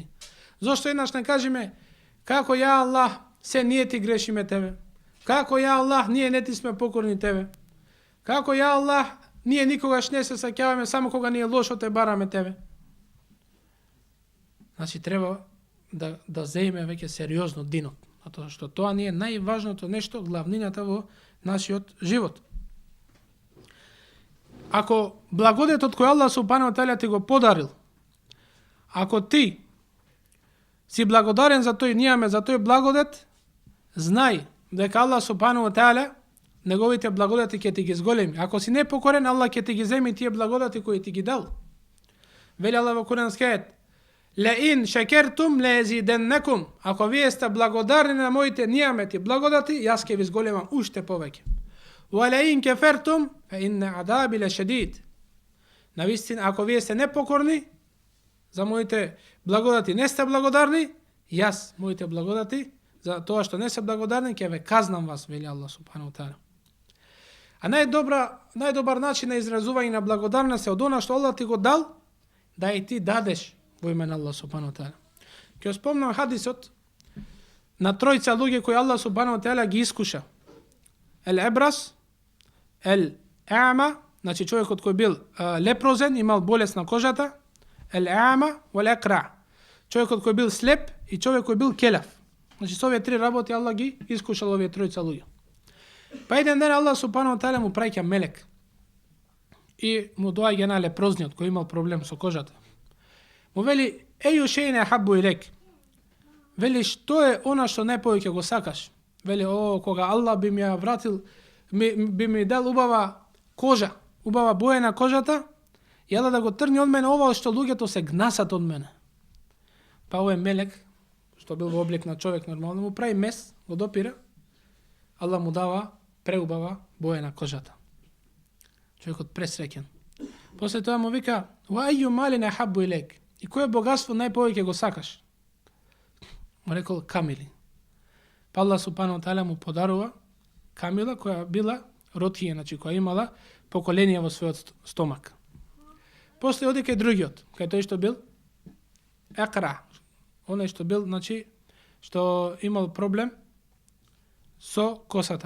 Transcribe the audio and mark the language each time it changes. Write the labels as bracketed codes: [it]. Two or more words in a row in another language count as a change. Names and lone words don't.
[mk] Зошто еднаш не кажеме, како [ar] يا الله, [mk] се ние ти грешиме тебе, како [ar] يا الله, [mk] ние не ти сме покорни тебе, како [ar] يا الله, [mk] ние никогаш не се саќаваме, само кога ние лошо те бараме тебе. Значи треба да земеме веќе сериозно динот, затоа што тоа не е најважното нешто, главнината во нашиот живот. Ако благодетот кој [ar] الله سبحانه تعالى [mk] ти го подарил, ако ти си благодарен за тој нијаме, за тој благодет, знај дека [ar] الله سبحانه تعالى [mk] неговите благодати ќе ти ги зголеми. Ако си непокорен, Аллах ќе ти ги земи тие благодати кои ти ги дал. Вели Аллах во курански ајет, [ar] لئن شكرتم لأزيدنكم, [mk] ако вие сте благодарни на моите нијамети, благодати, јас ќе ви зголемам уште повеќе. [ar] ولئن كفرتم فإن عذابي لشديد. [mk] Навистина, ако вие сте непокорни за моите благодати, не сте благодарни, јас моите благодати за тоа што не се благодарни ќе ве казнам вас, вели [ar] الله سبحانه تعالى. [mk] А најдобар начин на изразување на благодарност е од она што Аллах ти го дал, да и ти дадеш во име на [ar] الله سبحانه تعالى. [mk] Ќе спомнам хадисот на тројца луѓе кои [ar] الله سبحانه تعالى [mk] ги искуша. Ел-Ебрас, Ел-Аама, значи човекот кој бил лепрозен, имал болест на кожата, Ел-Аама, Вал-Екра, човекот кој бил слеп и човек кој бил келав. Значи со овие три работи Аллах ги искушал овие тројца луѓе. Па еден ден [ar] الله سبحانه تعالى [mk] му праќа мелек и му доаѓа на лепрозниот кој имал проблем со кожата. Му вели, [ar] أي شيء أحب إليك. [mk] Вели, што е она што најповеќе го сакаш? Вели, кога Аллах би ми ја вратил, би ми дал убава кожа, убава боја на кожата, јала да го трни од мене ова што луѓето се гнасат од мене. Па овој мелек, што бил во облик на човек нормално, му прави мес, го допира, Аллах му дава преубава боја на кожата. Човекот пресреќен. После тоа му вика, [ar] وأي مال أحب إليك. [mk] И кое богатство најповеќе го сакаш? Му рекол камили. Па [ar] الله سبحانه تعالى [mk] му подарува камила која била ротија, значи која имала поколенија во својот стомак. После оди кај другиот, кај тој што бил Екра, оној што бил, значи, што имал проблем со косата.